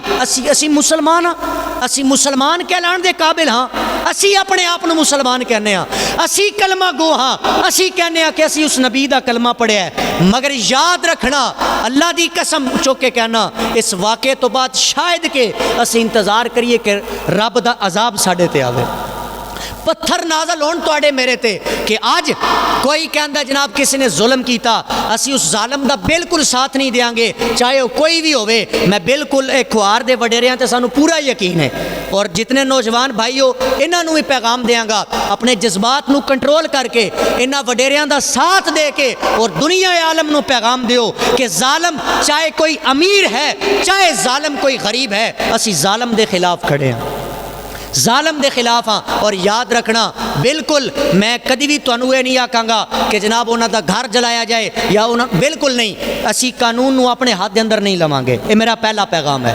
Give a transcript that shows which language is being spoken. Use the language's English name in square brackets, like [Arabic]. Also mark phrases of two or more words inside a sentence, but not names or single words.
[Punjabi] اسی مسلمان ہاں، اسی مسلمان کہلان دے قابل ہاں، اسی اپنے آپ نو مسلمان کہنے ہاں، اسی کلمہ گو ہاں، اسی کہنے ہاں کہ اسی اس نبی دا کلمہ پڑھیا ہے، مگر یاد رکھنا اللہ دی قسم چوک کے کہنا اس واقعے تو بعد شاید کہ اسی انتظار کریے کہ رب دا عذاب ساڑے تے آوے، پتھر نازل ہون توڑے میرے تے کہ آج کوئی کہندہ جناب کسی نے ظلم کیتا، اسی اس ظالم دا بالکل ساتھ نہیں دیاں گے، چاہے وہ کوئی بھی ہوئے۔ میں بالکل ایک کھوار دے وڈیریاں تے سانو پورا یقین ہے، اور جتنے نوجوان بھائیو انہاں نو بھی پیغام دیاں گا، اپنے جذبات نو کنٹرول کر کے انہاں وڈیریاں دا ساتھ دے کے اور دنیا عالم نو پیغام دیو کہ ظالم چاہے کوئی امیر ہے، چاہے ظالم کوئی غریب ہے، اسی ظالم دے خلاف کھڑے ہیں، ظالم دے خلاف ہاں۔ اور یاد رکھنا بالکل میں کدی بھی تانوں یہ نہیں آکھاں گا کہ جناب انہاں دا گھر جلایا جائے یا انہاں، بالکل نہیں، اسی قانون نو اپنے ہاتھ دے اندر نہیں لواں گے، یہ میرا پہلا پیغام ہے۔